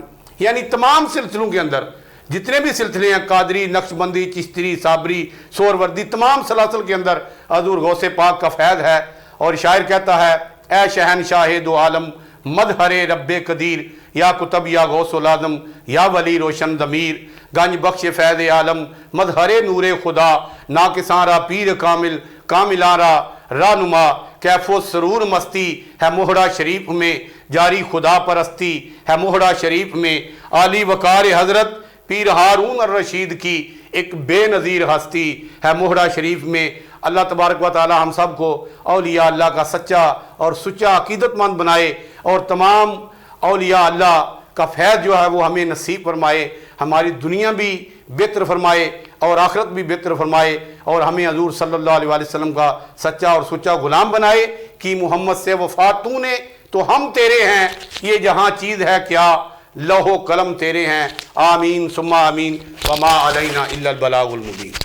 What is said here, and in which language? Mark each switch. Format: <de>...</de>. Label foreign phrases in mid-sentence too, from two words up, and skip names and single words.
<ur>یعنی تمام سلسلوں کے اندر جتنے بھی سلسلے ہیں، قادری، نقشبندی، چشتی، صابری، سہروردی، تمام سلاسل کے اندر حضور غوث پاک کا فیض ہے. اور شاعر کہتا ہے اے شہنشاہ دو عالم مظہر رب قدیر، یا کتب یا غوث العظم یا ولی روشن ضمیر، گنج بخش فیض عالم مظہر نور خدا،</ur> <fa>ناقصاں را پیر کامل کاملاں را رہنما،</fa> <ur>کیف و سرور مستی ہے موہڑا شریف میں، جاری خدا پرستی ہے موہڑا شریف میں، عالی وقار حضرت پیر ہارون الرشید کی ایک بے نظیر ہستی ہے موہڑا شریف میں. اللہ تبارک و تعالی ہم سب کو اولیاء اللہ کا سچا اور سچا عقیدت مند بنائے، اور تمام اولیاء اللہ کا فیض جو ہے وہ ہمیں نصیب فرمائے، ہماری دنیا بھی بہتر فرمائے اور آخرت بھی بہتر فرمائے، اور ہمیں حضور</ur> <ar>صلی اللہ علیہ وسلم</ar> <ur>کا سچا اور سچا غلام بنائے. کہ محمد سے وفا تو نے تو ہم تیرے ہیں، یہ جہاں چیز ہے کیا لوح و قلم تیرے ہیں.</ur> <ar>آمین ثم آمین. وما علینا الا البلاغ المبین.</ar>